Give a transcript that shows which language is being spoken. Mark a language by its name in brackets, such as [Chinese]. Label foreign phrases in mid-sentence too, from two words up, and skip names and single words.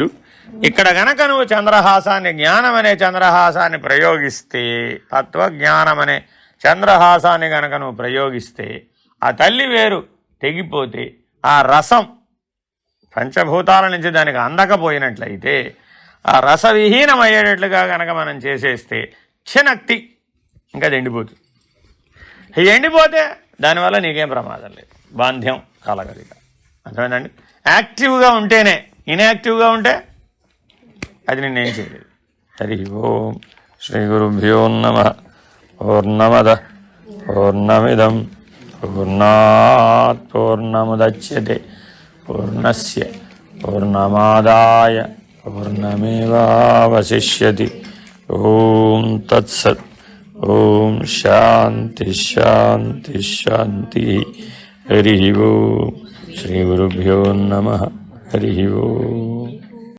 [Telugu] ఇక్కడ గనక నువ్వు చంద్రహాసాన్ని, జ్ఞానం అనే చంద్రహాసాన్ని ప్రయోగిస్తే, తత్వజ్ఞానం అనే చంద్రహాసాన్ని గనక నువ్వు ప్రయోగిస్తే, ఆ తల్లి వేరు తెగిపోతే, ఆ రసం పంచభూతాల నుంచి దానికి అందకపోయినట్లయితే, ఆ రసవిహీనమయ్యేటట్లుగా కనుక మనం చేసేస్తే క్షనక్తి ఇంకా అది ఎండిపోతుంది. ఎండిపోతే దానివల్ల నీకేం ప్రమాదం లేదు, బాంధ్యం కలగదు. అర్థమైందండి? యాక్టివ్గా ఉంటేనే, ఇన్యాక్టివ్గా ఉంటే అది నిన్నేం చేయలేదు. [Sanskrit] హరి ఓం శ్రీ గురుభ్యో నమః. పూర్ణమద పూర్ణమిదం పూర్ణాత్ పూర్ణముదచ్యతే పూర్ణస్య పూర్ణమాదాయ పూర్ణమేవావశిష్యతి. ఓం తత్సత్. ఓం శాంతి శాంతి శాంతి. హరి ఓం శ్రీ గురుభ్యో నమః. హరి ఓం.